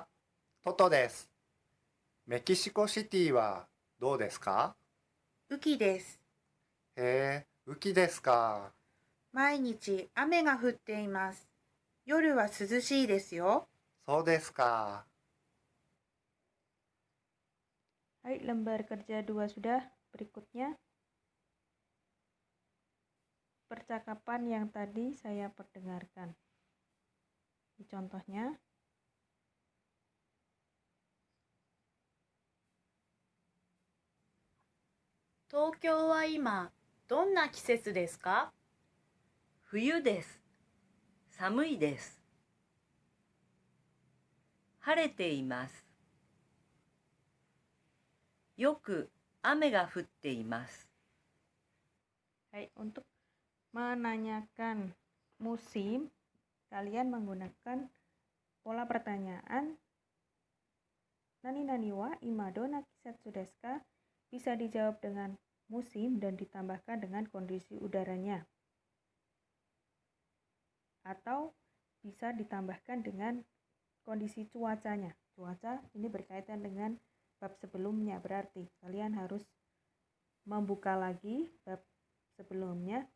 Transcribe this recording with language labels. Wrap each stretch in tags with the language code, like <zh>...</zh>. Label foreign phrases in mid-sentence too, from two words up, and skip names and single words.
<ja>トトです。メキシコシティはどうですか？雨季です。へえ、雨季ですか。毎日雨が降っています。夜は涼しいですよ。そうですか。</ja> <id>Hai, lembar kerja 2 sudah. Berikutnya percakapan yang tadi saya perdengarkan. Ini contohnya.</id> <ja>東京は今、どんな季節ですか？冬です。寒いです。晴れています。よく雨が降っています。</ja> <id>Hai, untuk menanyakan musim, kalian menggunakan pola pertanyaan</id> <ja>なになにはいまどんな季節ですか?</ja> <id>Bisa dijawab dengan musim dan ditambahkan dengan kondisi udaranya. Atau bisa ditambahkan dengan kondisi cuacanya. Cuaca ini berkaitan dengan bab sebelumnya, berarti kalian harus membuka lagi bab sebelumnya.</id>